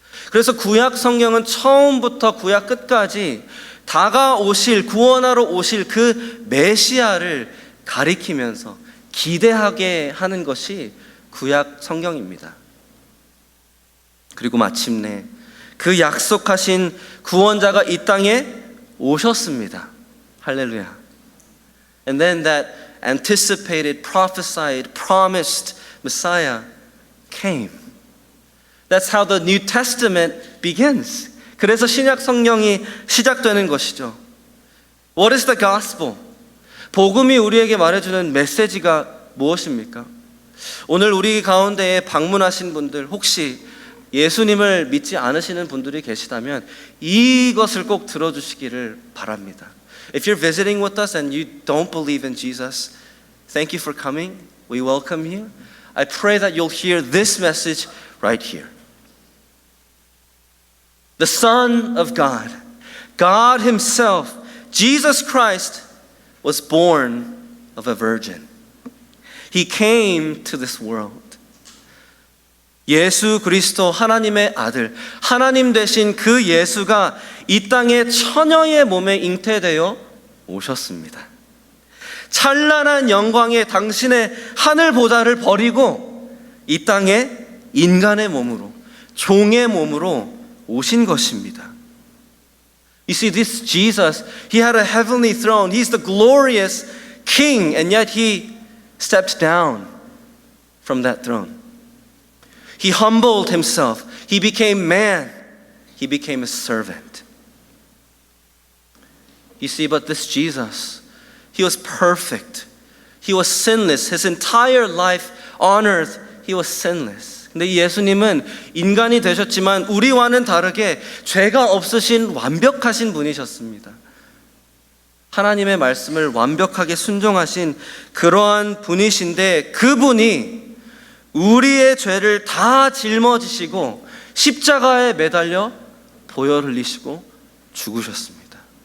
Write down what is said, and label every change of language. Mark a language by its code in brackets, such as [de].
[ko] 그래서 구약 성경은 처음부터 구약 끝까지 다가오실, 구원하러 오실 그 메시아를 가리키면서 기대하게 하는 것이 구약 성경입니다. 그리고 마침내 그 약속하신 구원자가 이 땅에 오셨습니다. 할렐루야. [en] And then that anticipated, prophesied, promised Messiah came. That's how the New Testament begins. [ko] 그래서 신약 성경이 시작되는 것이죠. [en] What is the gospel? [ko] 복음이 우리에게 말해주는 메시지가 무엇입니까? 오늘 우리 가운데에 방문하신 분들, 혹시 예수님을 믿지 않으시는 분들이 계시다면 이것을 꼭 들어주시기를 바랍니다. [en] If you're visiting with us and you don't believe in Jesus, thank you for coming. We welcome you. I pray that you'll hear this message right here. The Son of God, God Himself, Jesus Christ, was born of a virgin. He came to this world. [ko] 예수 그리스도 하나님의 아들, 하나님 되신 그 예수가 이 땅에 처녀의 몸에 잉태되어 오셨습니다. 찬란한 영광의 당신의 하늘 보좌를 버리고 이 땅에 인간의 몸으로, 종의 몸으로 오신 것입니다. [en] You see, this Jesus, He had a heavenly throne. He's the glorious King, and yet He stepped down from that throne. He humbled Himself. He became man. He became a servant. You see, but this Jesus, He was perfect. He was sinless. His entire life on earth, He was sinless. [ko] 근데 예수님은 인간이 되셨지만 우리와는 다르게 죄가 없으신 완벽하신 분이셨습니다. 하나님의 말씀을 완벽하게 순종하신 그러한 분이신데 그분이 우리의 죄를 다 짊어지시고 십자가에 매달려 보혈 흘리시고 죽으셨습니다.